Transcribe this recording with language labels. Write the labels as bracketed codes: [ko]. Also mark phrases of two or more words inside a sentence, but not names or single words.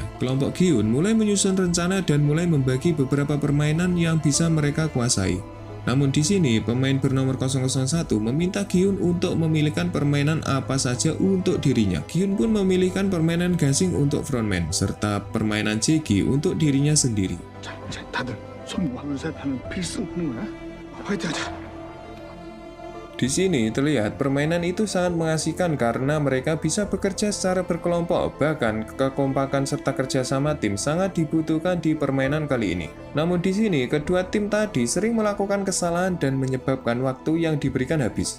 [id] Kelompok Gyun mulai menyusun rencana dan mulai membagi beberapa permainan yang bisa mereka kuasai. Namun di sini, pemain bernomor 001 meminta Gyun untuk memilihkan permainan apa saja untuk dirinya. Gyun pun memilihkan permainan gasing untuk frontman, serta permainan JG untuk dirinya sendiri. [ko] 자, 이제 다들 손 둘셋 하면 필승 하는 거야. 화이팅 하자. [id] Di sini terlihat permainan itu sangat mengasihkan karena mereka bisa bekerja secara berkelompok, bahkan kekompakan serta kerjasama tim sangat dibutuhkan di permainan kali ini. Namun di sini kedua tim tadi sering melakukan kesalahan dan menyebabkan waktu yang diberikan habis.